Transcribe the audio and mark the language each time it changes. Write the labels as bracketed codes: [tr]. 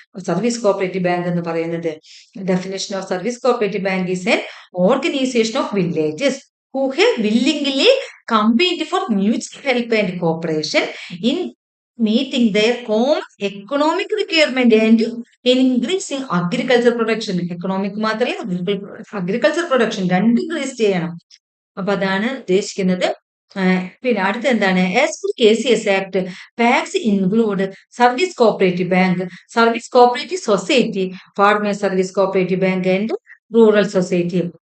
[ml] Service cooperative bank എന്ന് പറയുന്നത്. [en] Definition of service cooperative bank is an organisation of villages who have willingly combined for mutual help and cooperation in meeting their common economic requirement and in increasing agriculture production. [ml] Economic മാത്രമേ agriculture production രണ്ടും increase ചെയ്യണം. അപ്പൊ അതാണ് ഉദ്ദേശിക്കുന്നത്. പിന്നെ അടുത്ത എന്താണ്? [en] As per KCS act, PACS include service cooperative bank, service cooperative society, farmers service cooperative bank and rural society.